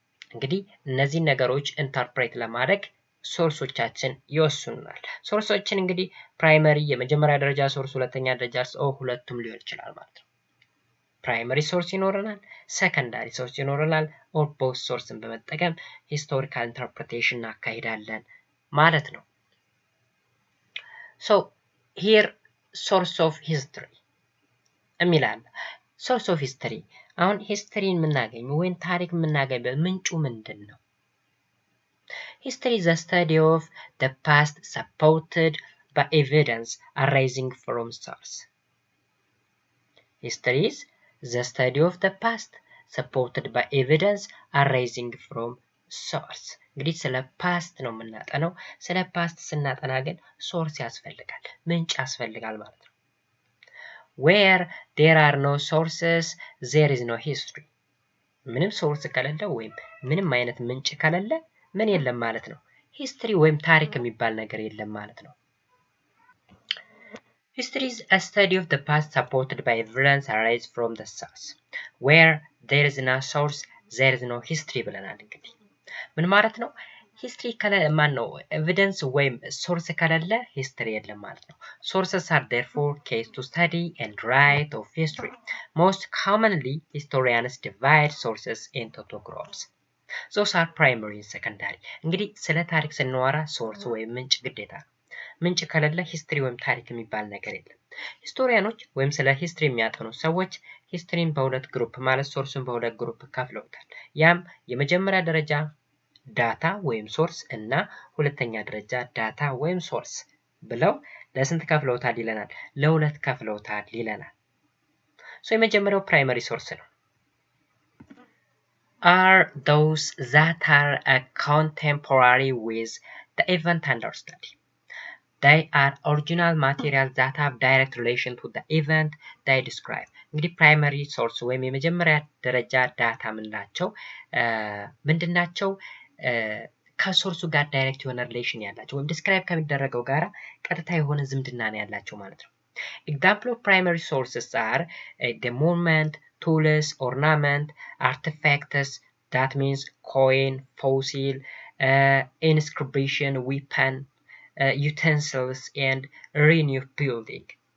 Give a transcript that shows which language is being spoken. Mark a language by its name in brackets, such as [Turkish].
[Amharic] እንግዲህ እነዚህ ነገሮች ኢንተርፕሬት ለማድረግ ሶርሶቻችን ይወስኑናል። ሶርሶችን እንግዲህ ፕራይመሪ የመጀመሪያ ደረጃ ሶርስ፣ ሁለተኛ ደረጃ ሁለቱም ሊሆን ይችላል ማለት ነው። ፕራይመሪ ሶርስ ይኖረናል፣ ሰከንዳሪ ሶርስ ይኖረናል፣ ኦር ቦት ሶርስን በመጠቀም ሂስቶሪካል ኢንተርፕሬቴሽን እናካሂዳለን ማለት ነው። ሶ ሂር ሶርስ ኦፍ ሂስትሪ የሚላል ሶርስ ኦፍ ሂስትሪ አሁን ሂስትሪን የምናገኘው ወይም ታሪክ የምናገኝበት ምንጩ ምንድን ነው? [English] ሂስትሪ is the study of the past supported by evidence arising from source. History is the study of the past supported by evidence arising from source. [Amharic] እንግዲህ ስለ ፓስት ነው የምናጠነው። ስለ ፓስት ስናጠና ግን ሶርስ ያስፈልጋል፣ ምንጭ ያስፈልጋል ማለት ነው። [English] where there are no sources there is no history. [Amharic] ምንም ሶርስ ከሌለ ወይም ምንም አይነት ምንጭ ከሌለ ምን የለም ማለት ነው? ሂስትሪ ወይም ታሪክ የሚባል ነገር የለም ማለት ነው። [English] History is a study of the past supported by evidence arise from the source. where there is no source there is no history [Amharic] ብለናል። እንግዲህ ምን ማለት ነው? ሂስትሪ ማን ነው? ኤቪደንስ ወይም ሶርስ ከሌለ ሂስትሪ የለም ማለት ነው። [English] sources are therefore case to study and write of history. Most commonly historians divide sources into two groups. those are primary and secondary. [Amharic] እንግዲህ ስለ ታሪክ ስንወራ ሶርስ ወይም ምንጭ ግዴታ ነው። ምንጭ ከሌለ ሂስትሪ ወይም ታሪክ የሚባል ነገር የለም። ሂስቶሪያኖች ወይም ስለ ሂስትሪ የሚያጠኑ ሰዎች ሂስትሪን በሁለት ግሩፕ ማለት ሶርስን በሁለት ግሩፕ ከፍለውታል። ያም የመጀመሪያ ደረጃ ዳታ ወይም ሶርስ እና ሁለተኛ ደረጃ ዳታ ወይም ሶርስ ብለው ለስንት ከፍለውታል ይለናል? ለሁለት ከፍለውታል ይለናል። የመጀመሪያው ፕራይመሪ ሶርስ ነው። [English] are those that are contemporary with the event under study. They are original materials that have direct relation to the event they describe. [Amharic] እንግዲህ ፕራይመሪ ሶርስ ወይም የመጀመሪያ ደረጃ ዳታ ምንላቸው ምንድናቸው? ከሶርሱ ጋር ዳይሬክት የሆነ ሪሌሽን ያላቸው ወይም ዲስክራይብ ከሚደረገው ጋር ቀጥታ የሆነ ዝምድና ነው ያላቸው ማለት ነው። [English] Example of primary sources are the monument, tools, ornament, artifacts, that means coin, fossil, inscription, weapon, utensils, and ruin of building.